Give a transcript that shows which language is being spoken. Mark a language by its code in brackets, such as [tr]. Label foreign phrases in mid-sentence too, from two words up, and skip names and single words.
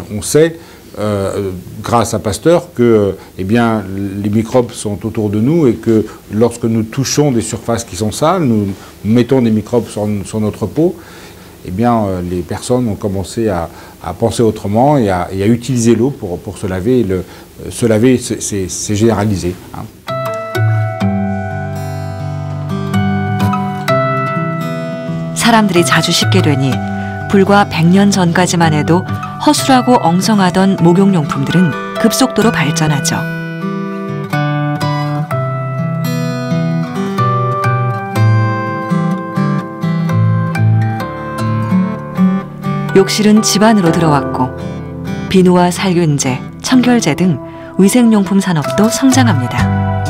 [fr] On sait, grâce à Pasteur, que eh bien, les microbes sont autour de nous et que lorsque nous touchons des surfaces qui sont sales, nous mettons des microbes sur notre peau, eh bien, les personnes ont commencé à penser autrement et à utiliser l'eau pour se laver. Se laver, c'est généralisé. Hein. [ko] 사람들이 자주 씻게 되니 불과 100년 전까지만 해도 허술하고 엉성하던 목욕용품들은 급속도로 발전하죠. 욕실은 집 안으로 들어왔고 비누와 살균제, 청결제 등 위생용품 산업도 성장합니다.